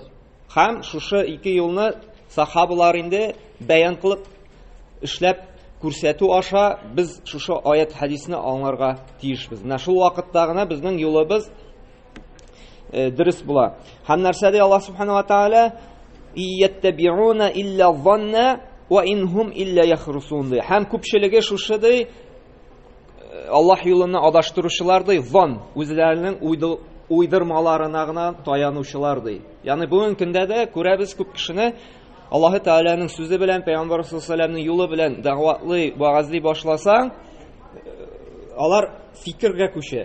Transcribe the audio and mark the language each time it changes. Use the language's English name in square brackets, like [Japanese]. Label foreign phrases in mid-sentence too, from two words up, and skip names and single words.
[Tatar] Һәм шушы ике юлны сахабалар инде бәян кылып эшләп күрсәтү аша без шушы аят хадисне аңларга тиешбез. Менә шул вакытта гына безнең юлыбыз дөрес була. Һәм нәрсә ди Аллаһ [Arabic] سبحانه وتعالى? يتبعون إلا الظن وإن هم إلا يخرصون. [Tatar] Һәм күпчелеге шушы ди, Аллаһ юлына адаштыручылар ди, зан, үзләренең уйдырмаларына гына таянучылар ди. Ягъни бүген көндә дә күрәбез күп кешене Аллаһы Тәгаләнең сүзе белән, Пәйгамбәр [Arabic] صلى الله عليه وسلم [Tatar] юлы белән дәгъватлый, вәгазлый башласаң, алар фикергә күчә.